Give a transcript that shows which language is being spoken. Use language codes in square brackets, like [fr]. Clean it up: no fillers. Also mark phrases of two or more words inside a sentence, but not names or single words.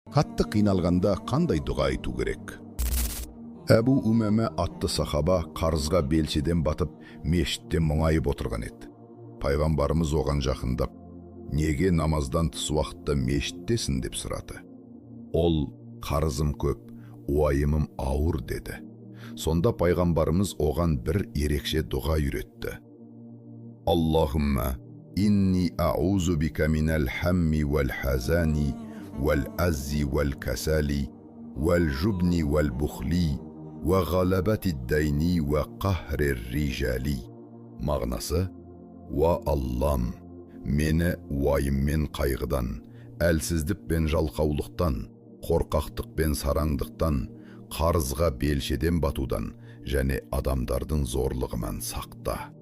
[kk] Қатты қиналғанда қандай дұға айту керек? Әбу Умәмә атты сахаба қарызға белшеден батып, мешітте мұңайып отырған еді. Пайғамбарымыз оған жақындап, неге намаздан тыс уақытта мешіттесің деп сұрады. Ол, қарызым көп, уайымым ауыр деді. Сонда пайғамбарымыз оған бір ерекше дұға үйретті. [ar] اللهم إني أعوذ بك من الهم والحزن، والعجز والكسل، والجبن والبخل، وغلبة الدين وقهر الرجال. [kk] Мағынасы: уа Аллам, мені уайыммен қайғыдан, әлсіздік пен жалқаулықтан, қорқақтық пен сараңдықтан, қарызға белшеден батудан және адамдардың зорлығынан сақта.